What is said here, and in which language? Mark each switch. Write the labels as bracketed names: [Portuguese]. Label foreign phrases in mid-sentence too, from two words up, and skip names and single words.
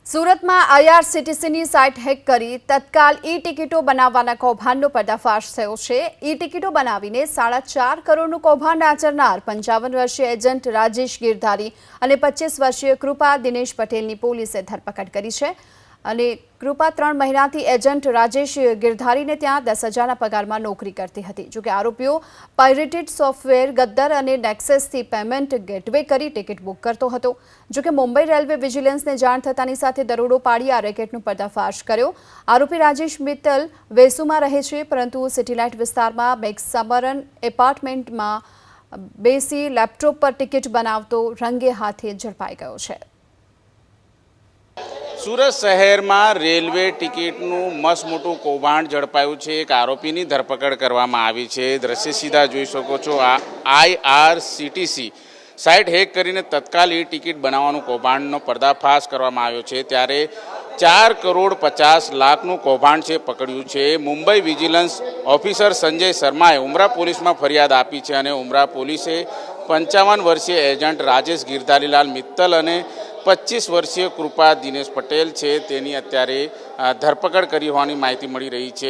[Gujarati] સૂરત મેં આઈઆરસીટીસી સાઇટ હેક કરી તત્કાલ ઈ ટિકિટો બનાવવાના કૌભાંડનો પર્દાફાશ થયો છે। ઈ ટિકિટો બનાવીને 4.5 કરોડનું કૌભાંડ આચરનાર 55 વર્ષીય એજંટ રાજેશ ગિરધારી ઔર 25 વર્ષીય કૃપા દિનેશ પટેલની પોલીસે ધરપકડ કરી છે। અને કૃપા 3 મહિનાથી એજન્ટ રાજેશ ગિરધારીને ત્યાં 10,000ના પગારમાં નોકરી કરતી હતી। જોકે આરોપીઓ પાયરેટેડ સોફ્ટવેર ગદ્દર અને નેક્સસથી પેમેન્ટ ગેટવે કરી ટિકિટ બુક કરતો હતો। જોકે મુંબઈ રેલવે વિજિલન્સને જાણ થતાની સાથે દરોડો પાડી આ રેકેટનો પર્દાફાશ કર્યો। આરોપી રાજેશ મિત્તલ વેસુમાં રહે છે, પરંતુ સિટીલાઇટ વિસ્તારમાં મેઘસમરણ એપાર્ટમેન્ટમાં બેસી લેપટોપ પર ટિકિટ બનાવતો રંગે હાથે ઝડપાઈ ગયો છે। સૂરત શહર મેં રેલવે ટિકિટનુ મસ્ત મોટૂ કૌભાંડ ઝડપાયુ છે। એક આરોપી કી ધરપકડ કરવામાં આવી છે। દૃશ્ય સીધા જોઈ શકો છો। આઈઆરસીટીસી સાઇટ હેક કરીને તત્કાલ ઈ ટિકિટ બનાવવાનું કૌભાંડનો પર્દાફાશ કરવામાં આવ્યો છે। ત્યારે 4 કરોડ 50 લાખનું કૌભાંડ છે પકડ્યું છે। મુંબઈ વિજિલન્સ ઑફિસર સંજય શર્માએ ઉમરા પોલીસ મેં ફરિયાદ આપી છે અને ઉમરા પોલીસે 55 વર્ષીય એજંટ રાજેશ ગિરધારીલાલ મિત્તલ અને 25 વર્ષીય કૃપા દિનેશ પટેલ હૈ તેની અત્યારે ધરપકડ કરી હોવાની માહિતી મળી રહી હૈ।